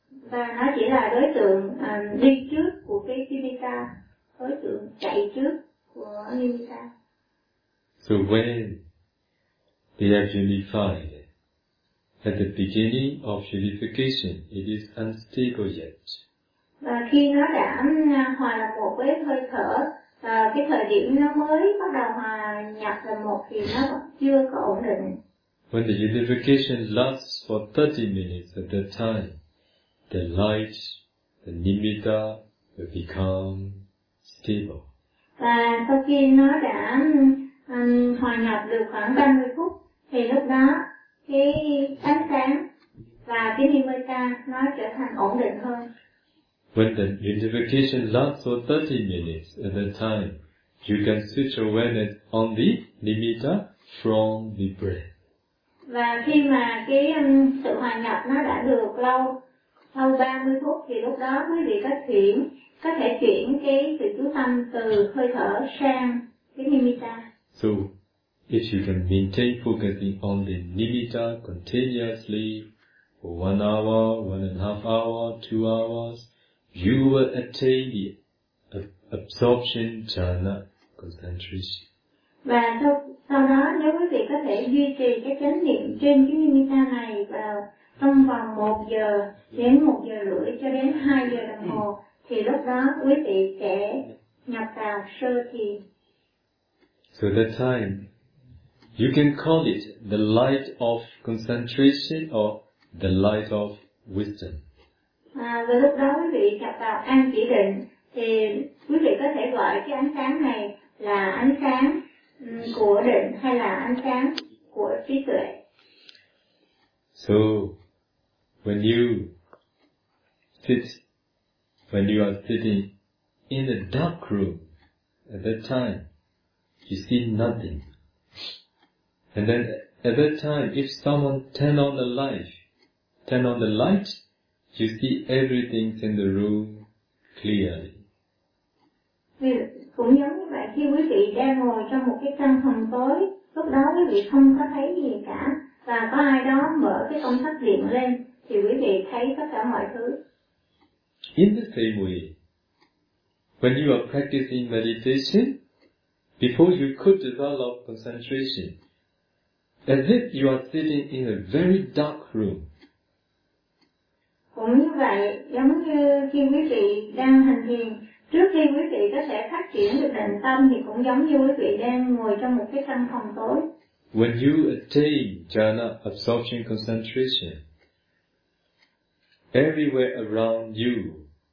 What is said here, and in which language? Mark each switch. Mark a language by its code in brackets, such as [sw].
[vi] Và nó chỉ là đối tượng đi trước của cái nimitta, đối tượng chạy trước của nimitta. [en] So when they have unified, at the beginning of unification, it is unstable yet. [vi] Và khi nó đã hòa là một với hơi thở, cái thời điểm nó mới bắt đầu hòa nhập là một thì nó chưa có ổn định. [en] When the unification lasts for 30 minutes at that time, the light, the nimitta, will become stable. [vi] Và sau khi nó đã hòa nhập được khoảng 30 phút, thì lúc đó cái ánh sáng và cái nimitta nó trở thành ổn định hơn. [en] When the unification lasts for 30 minutes at a time, you can switch awareness on the nimitta from the breath. [vi] Và khi mà cái sự hòa nhập nó đã được lâu, sau 30 phút thì lúc đó quý vị có thể chuyển cái sự chú tâm từ hơi thở sang cái nimitta. [en] So, if you can maintain focusing on the nimitta continuously for 1 hour, 1.5 hour, 2 hours, you will attain the absorption jhana concentration. [vi] Và sau đó nếu quý vị có thể duy trì cái chánh niệm trên cái nimitta này vào trong vòng 1 giờ đến 1 giờ rưỡi cho đến 2 giờ đồng hồ, thì lúc đó quý vị sẽ nhập vào sơ thiền. [en] So that time, you can call it the light of concentration or the light of wisdom. [vi] Và lúc đó quý vị chạm vào an chỉ định, thì quý vị có thể gọi cái ánh sáng này là ánh sáng của định hay là ánh sáng của trí tuệ. [en] So, when you are sitting in a dark room at that time, you see nothing. And then at that time, if someone turn on the light, you see everything in the room clearly. [vi] Cũng giống như vậy, khi quý vị đang ngồi trong một cái căn phòng tối, lúc đó quý vị không có thấy gì cả, và có ai đó mở cái công tắc điện lên, thì quý vị thấy tất cả mọi thứ. [en] In the same way, when you are practicing meditation, before you could develop concentration, as if you are sitting in a very dark room. [vi] Cũng như vậy, giống như khi quý vị đang hành thiền, trước khi quý vị có thể phát triển được định tâm thì cũng giống như quý vị đang ngồi trong một cái căn phòng tối. [en] When you attain jhana absorption concentration, everywhere around you,